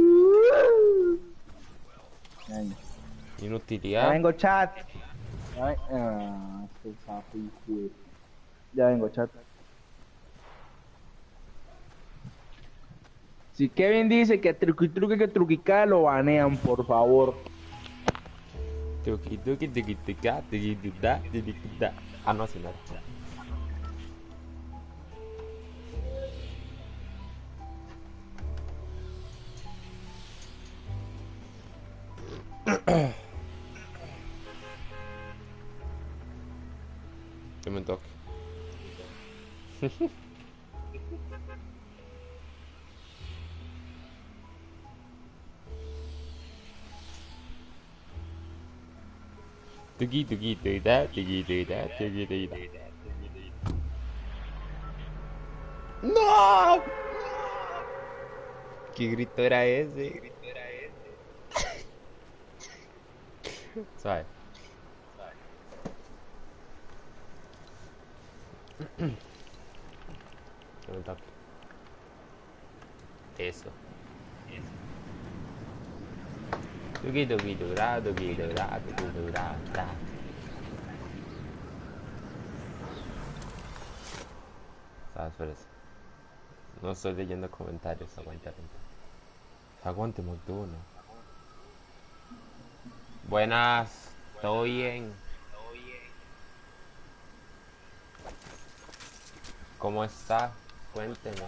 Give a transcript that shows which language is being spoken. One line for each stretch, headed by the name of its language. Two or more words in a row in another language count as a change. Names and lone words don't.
Spanish: Ay, ya Inutilidad. vengo, chat. Este sapo, hijo de- Ya vengo, chat. Si Kevin dice que truqui truqui que truquicada lo banean, por favor. Tuki tuki tuki tuka tuki tuda tuki tuda. Ah, no, así no era. Que me toque. Tuki tuki tuda tuki tuda tuki tuda. ¡No! ¿Qué grito era ese? ¿Sabes? Que me toque. Eso. Tuki tuki tuda tuki tuda tuki tuda da. ¿Sabes? Por eso. No estoy leyendo comentarios. Aguanta, aguanta. Aguante, Montuno. Buenas. ¿Todo bien? ¿Cómo está? Cuénteme.